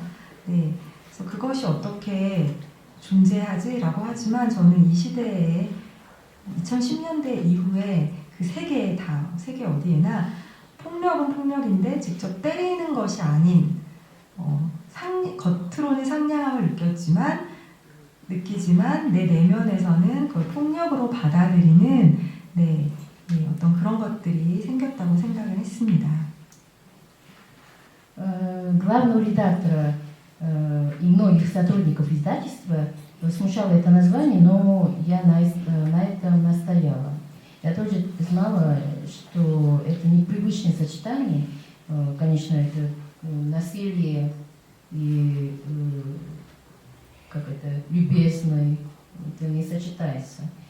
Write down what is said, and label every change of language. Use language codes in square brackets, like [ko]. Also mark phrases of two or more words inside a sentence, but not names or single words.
[ko] 네, 그래서 그것이 어떻게 존재하지라고 하지만 저는 이 시대에 2010년대 이후에 그 세계 어디에나 폭력은 폭력인데 직접 때리는 것이 아닌 겉으로는 상냥함을 느끼지만 내 내면에서는 그걸 폭력으로 받아들이는 어떤 그런 것들이 생겼다고 생각을 했습니다. [ru] Главного редактора и многих сотрудников издательства смущало это название, но я на этом настояла. Я тоже знала, что это непривычное сочетание, конечно, это насилие и любезное, это не сочетается.